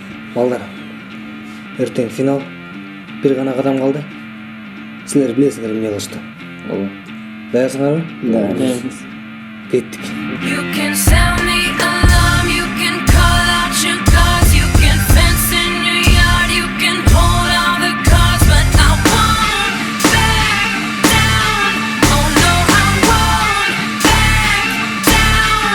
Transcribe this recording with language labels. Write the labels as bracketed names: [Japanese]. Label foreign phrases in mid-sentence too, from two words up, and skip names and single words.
[Kyrgyz] Балдар, ертең финал. Бир гана кадам калды. Силер билесиңер эмне кылышты. Даярсыңарбы? Даярбыз. Кеттик. [English] You can sound the alarm, you can call out your guards, you can fence in your yard, you can hold all the cards, but I won't back down. Oh no, I won't back down.